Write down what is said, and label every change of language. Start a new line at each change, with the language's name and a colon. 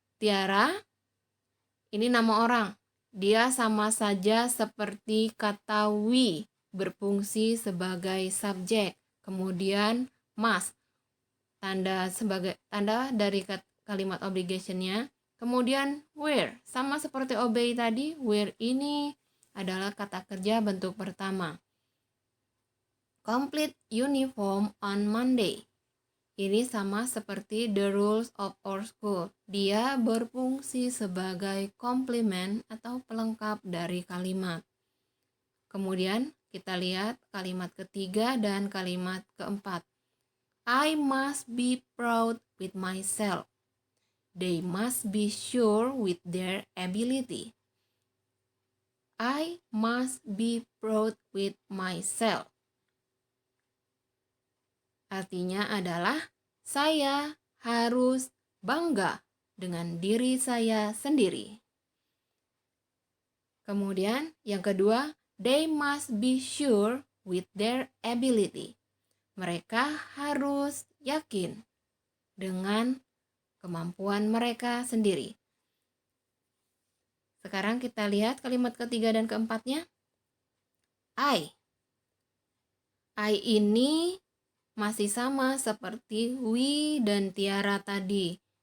Indonesian: Tiara ini nama orang. Dia sama saja seperti kata we, berfungsi sebagai subjek. Kemudian must, tanda dari kalimat obligation-nya. Kemudian wear, sama seperti obey tadi, wear ini adalah kata kerja bentuk pertama.
English: Complete uniform on Monday.
Indonesian: Ini sama seperti
English: the rules of our school.
Indonesian: Dia berfungsi sebagai komplement atau pelengkap dari kalimat. Kemudian kita lihat kalimat ketiga dan kalimat keempat.
English: I must be proud with myself. They must be sure with their ability. I must be proud with myself.
Indonesian: Artinya adalah saya harus bangga dengan diri saya sendiri. Kemudian yang kedua,
English: they must be sure with their ability.
Indonesian: Mereka harus yakin dengan kemampuan mereka sendiri. Sekarang kita lihat kalimat ketiga dan keempatnya. I ini masih sama seperti we dan Tiara tadi.